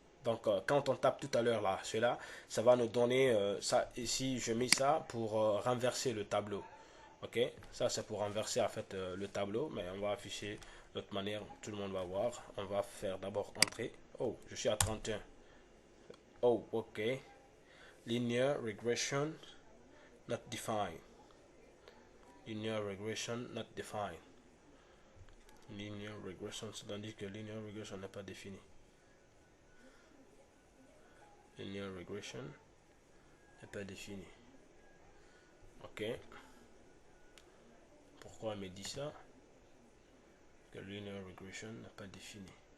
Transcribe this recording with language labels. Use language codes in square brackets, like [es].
[fr] Donc, quand on tape tout à l'heure là, cela, ça va nous donner ça. Ici, je mets ça pour renverser le tableau. Ok, ça c'est pour renverser en fait le tableau, mais on va afficher de l'autre manière, tout le monde va voir. On va faire d'abord entrer. Oh, je suis à 31. Oh, ok. [en] Linear regression not defined. Linear regression not defined. [fr] Linear regression, c'est-à-dire que linear regression n'est pas défini. Linear regression n'est pas défini. Ok. Pourquoi elle me dit ça? Que linear regression n'est pas défini.